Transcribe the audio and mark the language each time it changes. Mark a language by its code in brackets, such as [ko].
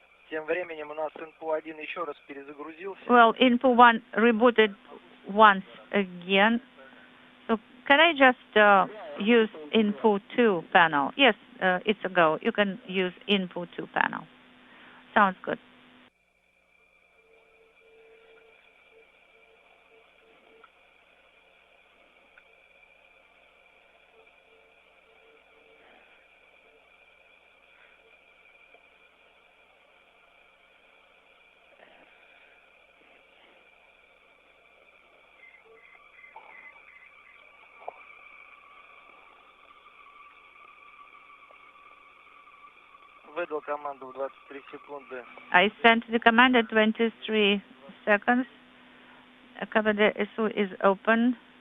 [ru] Тем временем у нас Info-1 еще раз перезагрузился. [en] Well, Info-1 rebooted once again. So can I just use Info-2 panel? Yes, it's a go. You can use Info-2 panel. Sounds good. [ru] Выдал команду в 23 секунды. [en] I sent the command at 23 seconds. KVD ISU is open.